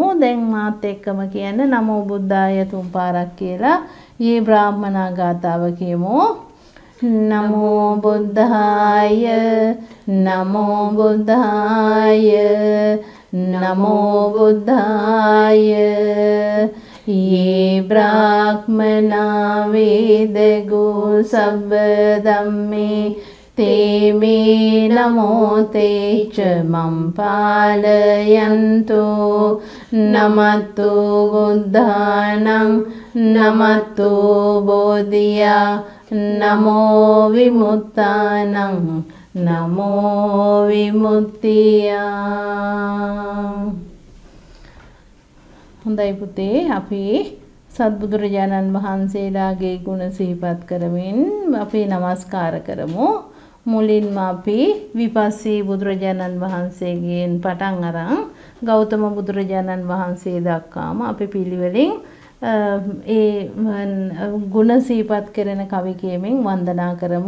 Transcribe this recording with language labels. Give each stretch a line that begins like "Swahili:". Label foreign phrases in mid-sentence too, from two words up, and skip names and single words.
Sinhala: දැන් මාත් එක්කම කියන්න
Pali: නමෝ බුද්ධාය
Sinhala: තුන් පාරක් කියලා
Pali: යේ බ්‍රාහ්මනා
Sinhala: ගාථාව කියමු.
Pali: නමෝ බුද්ධාය නමෝ බුද්ධාය නමෝ බුද්ධාය යේ බ්‍රාහ්මනා වේදගු සබ්බ ධම්මේ තේ මේ නමෝ තේච මම් පාලයන්තු නමතු බුද්ධානං නමතු බෝධියා නමෝ විමුක්තානං නමෝ විමුක්තියා.
Sinhala: හොඳයි පුතේ, අපි සත්බුදුරජාණන් වහන්සේලාගේ ගුණ සිහිපත් කරමින් අපි නමස්කාර කරමු. මුලින්ම අපි විපස්සී බුදුරජාණන් වහන්සේගෙන් පටන් අරන් ගෞතම බුදුරජාණන් වහන්සේ දක්වාම අපි පිළිවෙලින් ඒ ගුණ සිහිපත් කරන කවි කියමින් වන්දනා කරමු.